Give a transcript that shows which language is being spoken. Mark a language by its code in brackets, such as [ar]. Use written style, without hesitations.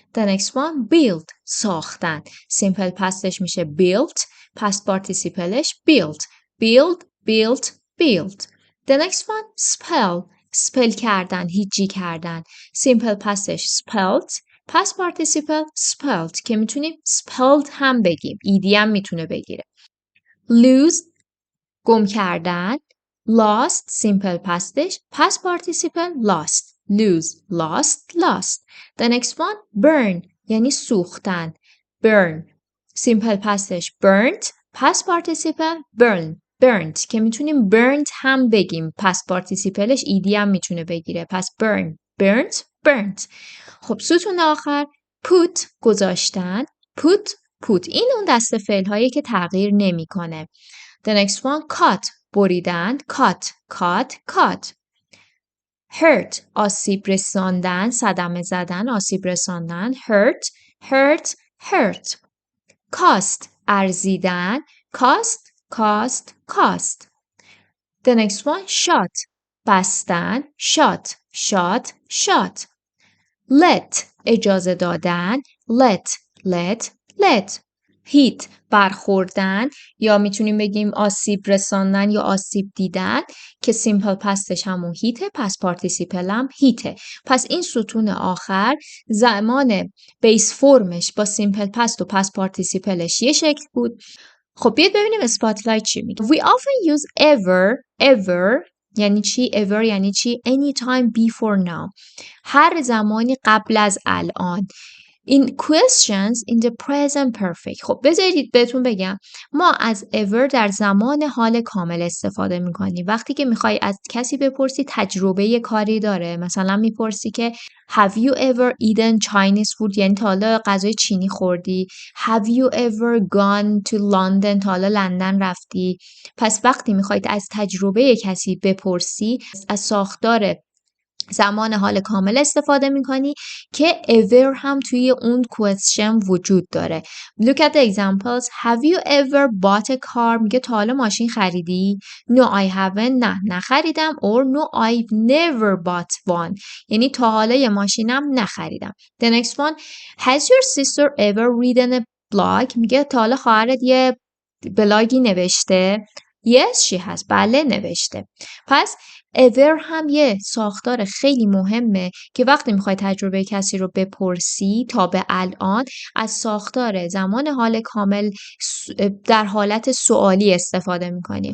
[en] The next one build ساختن. simple pastش میشه built. past participleش built. build built built. The next one spell spell کردن، هیجی کردن. simple pastش spelt. past participle spelled که میتونیم spelled هم بگیم. [fa] ed هم میتونه بگیره. lose گم کردن. [en] lost simple pastش. past participle lost. lose lost lost. The next one burn یعنی سوختن. burn simple pastش burnt. past participle burn burnt که میتونیم burnt هم بگیم. [fa] past participleش ed هم میتونه بگیره. [en] پس burn burnt burnt. [fa] خب ستون آخر put گذاشتن. put put این اون دسته فعل هایی که تغییر نمیکنه. [en] The next one cut بریدن. cut cut cut. [fa] hurt آسیب رساندن، صدمه زدن، آسیب رساندن. [en] hurt hurt hurt. [fa] cost ارزیدن. [en] cost cost cost. The next one shut بستن. shut shut shut. [fa] let اجازه دادن. [en] let let let. [fa] hit برخوردن یا میتونیم بگیم آسیب رساندن یا آسیب دیدن که simple pastش همون هیته. پس participle هم هیته. پس این ستون آخر زمان بیس فرمش با simple past و past participleش یه شکل بود. خب بیاید ببینیم اسپاتلایت چی میگه. [en] We often use ever [fa] یعنی چی؟ ever یعنی چی؟ [en] anytime before now [fa] هر زمانی قبل از الان. [en] in questions in the present perfect. [fa] خب بذارید بهتون بگم ما از ever در زمان حال کامل استفاده میکنیم. وقتی که میخوای از کسی بپرسی تجربه کاری داره، مثلا میپرسی که [en] have you ever eaten Chinese food [fa] یعنی تا حالا غذای چینی خوردی. [en] have you ever gone to London [fa] تا حالا لندن رفتی. پس وقتی میخواید از تجربه کسی بپرسی از ساختار زمان حال کامل استفاده میکنی که ever هم توی اون question وجود داره. [en] Look at the examples. Have you ever bought a car? [fa] میگه تا حالا ماشین خریدی؟ [en] No, I haven't. [fa] نه نخریدم. [en] Or no, I've never bought one. [fa] یعنی تا حالا یه ماشینم نخریدم. [en] The next one. Has your sister ever written a blog? [fa] میگه تا حالا خواهرت یه بلاگی نوشته؟ [en] Yes, she has. [fa] بله نوشته. پس ever هم یه ساختار خیلی مهمه که وقتی میخوای تجربه کسی رو بپرسی تا به الان از ساختار زمان حال کامل در حالت سوالی استفاده میکنی.